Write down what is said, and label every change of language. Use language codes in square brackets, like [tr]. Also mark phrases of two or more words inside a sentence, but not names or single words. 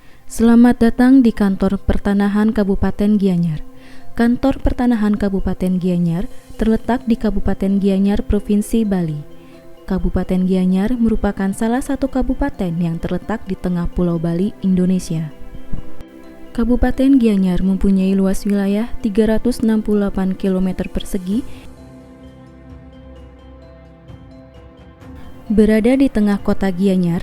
[id] Selamat datang di Kantor Pertanahan Kabupaten Gianyar. Kantor Pertanahan Kabupaten Gianyar terletak di Kabupaten Gianyar, Provinsi Bali. Kabupaten Gianyar merupakan salah satu kabupaten yang terletak di tengah Pulau Bali, Indonesia. Kabupaten Gianyar mempunyai luas wilayah 368 km persegi, berada di tengah kota Gianyar.